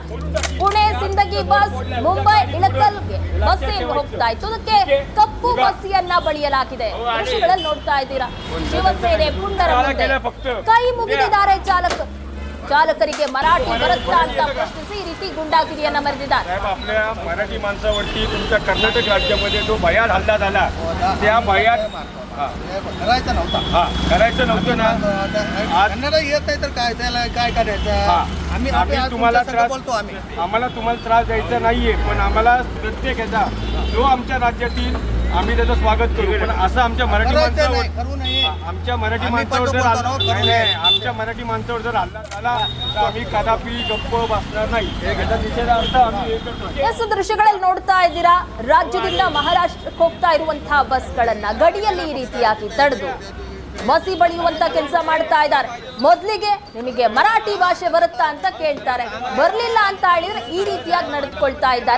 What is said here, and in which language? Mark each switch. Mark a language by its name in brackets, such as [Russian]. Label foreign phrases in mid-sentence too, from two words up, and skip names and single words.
[Kannada] ಪುಣೆ ಸಿಂದಗಿ ಬಸ್ ಮುಂಬೈ ಇಳಕಲ್ಗೆ ಬಸ್ ಹೋಗ್ತಾ ಇತ್ತು. ಅದಕ್ಕೆ ಕಪ್ಪು ಬಸ್ಸಿಯನ್ನ ಬಳಿಯಲಾಗಿದೆ. ದೃಶ್ಯಗಳಲ್ಲಿ ನೋಡ್ತಾ ಇದ್ದೀರಾ. ಶಿವಸೇನೆ ಪುಂಡರ ಮುಂದೆ ಕೈ ಮುಗಿದಿದ್ದಾರೆ ಚಾಲಕರಿಗೆ ಮರಾಠಿ ಬರುತ್ತಾ ಅಂತ ಪ್ರಶ್ನಿಸಿ ಈ ರೀತಿ ಗುಂಡಾಗಿರಿಯನ್ನ ಮೆರೆದಿದ್ದಾರೆ. [Marathi] आपल्या मराठी माणसावरती तुमच्या कर्नाटक राज्यामध्ये जो भयाल हल्ला झाला त्या भयात करायचं नव्हतं ना. कन्नड येत नाही तर काय त्याला काय करायचं. आम्ही तुम्हाला त्रास आम्हाला तुम्हाला त्रास द्यायचा नाहीये, पण आम्हाला प्रत्येक याचा जो आमच्या राज्यातील आम्ही त्याचं स्वागत करू. पण असं आमच्या मराठी माणसावर आमच्या मराठी माणसावर जर आमच्या मराठी माणसावर जर हल्ला झाला तर आम्ही कदापि गप्प बसणार नाही. याचा निषेधार्थ आम्ही हे करतो. [Kannada] ದೃಶ್ಯಗಳಲ್ಲಿ ನೋಡ್ತಾ ಇದ್ದೀರಾ. ರಾಜ್ಯದಿಂದ ಮಹಾರಾಷ್ಟ್ರಕ್ಕೆ ಹೋಗ್ತಾ ಇರುವಂತಹ ಬಸ್ಗಳನ್ನ ಗಡಿಯಲ್ಲಿ ಈ ರೀತಿಯಾಗಿ ತಡೆದು ಮಸಿ ಬಳಿಯುವಂತ ಕೆಲಸ ಮಾಡ್ತಾ ಇದ್ದಾರೆ. ಮೊದಲಿಗೆ ನಿಮಗೆ ಮರಾಠಿ ಭಾಷೆ ಬರುತ್ತಾ ಅಂತ ಕೇಳ್ತಾರೆ. ಬರ್ಲಿಲ್ಲ ಅಂತ ಹೇಳಿದ್ರೆ ಈ ರೀತಿಯಾಗಿ ನಡೆದುಕೊಳ್ತಾ ಇದ್ದಾರೆ.